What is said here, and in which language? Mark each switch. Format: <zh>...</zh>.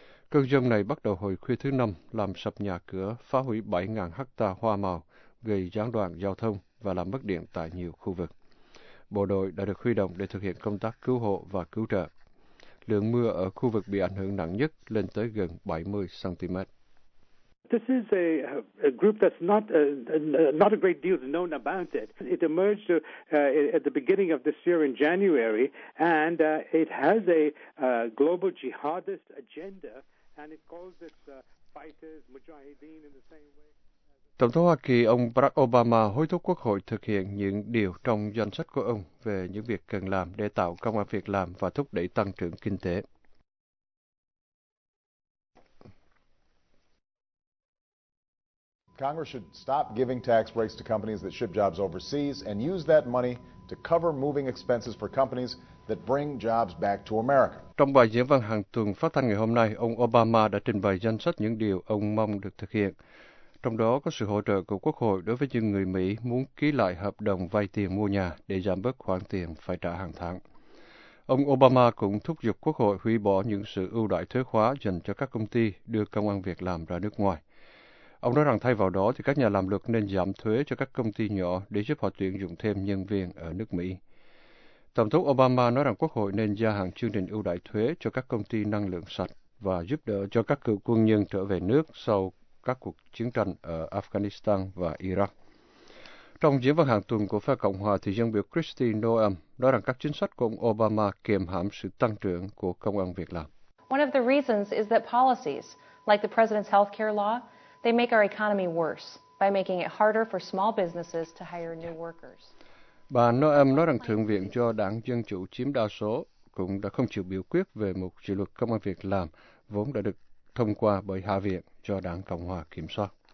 <vi>Cơn dông này bắt đầu hồi khuya thứ Năm, làm sập nhà cửa, phá hủy 7.000 hecta hoa màu, gây gián đoạn giao thông và làm mất điện tại nhiều khu vực. Bộ đội đã được huy động để thực hiện công tác cứu hộ và cứu trợ. Lượng mưa ở khu vực bị ảnh hưởng nặng nhất lên tới gần 70 cm.</vi> <en>This is a group that's not a great deal known about it. It emerged at the beginning of this year in January, and it has a global jihadist agenda, and it calls its fighters mujahideen in the same way.</en> <vi>Tổng thống Hoa Kỳ ông Barack Obama hối thúc Quốc hội thực hiện những điều trong danh sách của ông về những việc cần làm để tạo công ăn việc làm và thúc đẩy tăng trưởng kinh tế.</vi> <en>Congress should stop giving tax breaks to companies that ship jobs overseas and use that money to cover moving expenses for companies that bring jobs back to America.</en> <vi>Trong bài diễn văn hàng tuần phát thanh ngày hôm nay, ông Obama đã trình bày danh sách những điều ông mong được thực hiện. Trong đó có sự hỗ trợ của Quốc hội đối với những người Mỹ muốn ký lại hợp đồng vay tiền mua nhà để giảm bớt khoản tiền phải trả hàng tháng. Ông Obama cũng thúc giục Quốc hội hủy bỏ những sự ưu đãi thuế khóa dành cho các công ty đưa công ăn việc làm ra nước ngoài. Ông nói rằng thay vào đó thì các nhà làm luật nên giảm thuế cho các công ty nhỏ để giúp họ tuyển dụng thêm nhân viên ở nước Mỹ. Tổng thống Obama nói rằng Quốc hội nên gia hạn chương trình ưu đãi thuế cho các công ty năng lượng sạch và giúp đỡ cho các cựu quân nhân trở về nước sau các cuộc chiến tranh ở Afghanistan và Iraq. Trong diễn văn hàng tuần của phe Cộng hòa thì dân biểu Kristi Noem nói rằng các chính sách của ông Obama kiềm hãm sự tăng trưởng của công ăn việc làm.</vi> <en>One of the reasons is that policies like the president's health care law, they make our economy worse by making it harder for small businesses to hire new workers.</en> <vi>Bà Noem nói rằng thượng viện do đảng Dân chủ chiếm đa số cũng đã không chịu biểu quyết về một dự luật công ăn việc làm vốn đã được thông qua bởi Hạ viện cho đảng Cộng hòa kiểm soát.</vi>